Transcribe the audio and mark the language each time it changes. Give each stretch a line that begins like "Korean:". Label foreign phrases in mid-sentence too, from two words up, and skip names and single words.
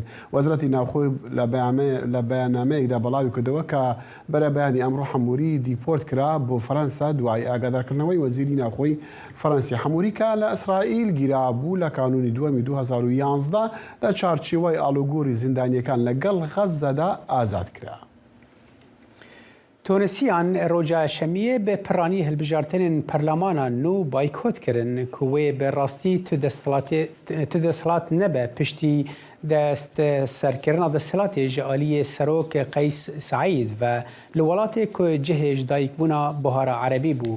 Central Kurdish: وەزارەتی ناوخۆی لە بەیاننامەیەکدا بەڵاوی کردەوە کە بەرەبەیانی ئەمڕۆ حەموری دیپۆرت کرا بۆ فەرەنسا دوای ئاگادارکردنەوەی وەزیری ناوخۆی فەڕەنسی. حەموری کە لە ئیسرائیل گیرابوو لە کانونی دووەمی 2011 لە چارچێوەی ئاڵوگۆڕی زیندانیەکان لەگەڵ غەزەدا ئازاد کرا.
Kurdish: تونسیان روجا شمیه به پرانی هلبجارتن پرلمانا نو بایکوت کرن که وی به راستی تو دستلات نبه پشتی دست سرکرنا دستلات جعالی سروک قیس سعید و لولات که جهش دایک بونا بهار عربی بو.